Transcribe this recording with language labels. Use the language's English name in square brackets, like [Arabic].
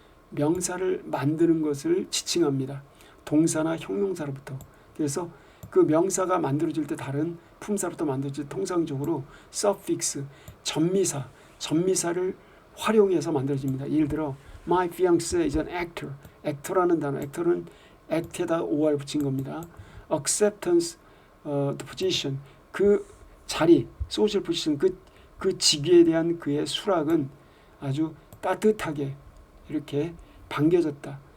[Korean] 명사를 만드는 것을 지칭합니다. 동사나 형용사로부터. 그래서 그 명사가 만들어질 때 다른 품사로부터 만들어질 때 통상적으로 suffix, 전미사를 활용해서 만들어집니다. 예를 들어 [English] My fiancé is an actor. [Korean] actor라는 단어, actor은 act에다 or 붙인 겁니다. acceptance, [English] the position, [Korean] 그 자리, [English] social position, [Korean] 그 직위에 대한 그의 수락은 아주 따뜻하게 이렇게 반겨졌다.